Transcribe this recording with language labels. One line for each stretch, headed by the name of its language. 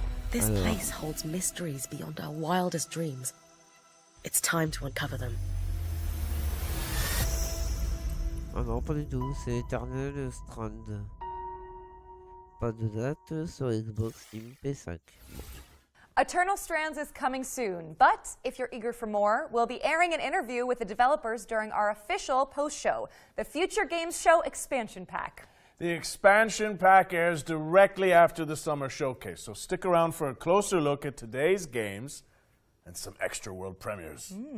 English: This place holds mysteries beyond our wildest dreams. It's time to uncover them.
French: Ah non, pas du tout, c'est Eternal Strand. Pas de date sur Xbox, Steam, PS5. Bon.
English: Eternal Strands is coming soon, but if you're eager for more, we'll be airing an interview with the developers during our official post-show, the Future Games Show Expansion Pack. The expansion pack airs directly after the summer showcase, so stick around for a closer look at today's games and some extra world premieres.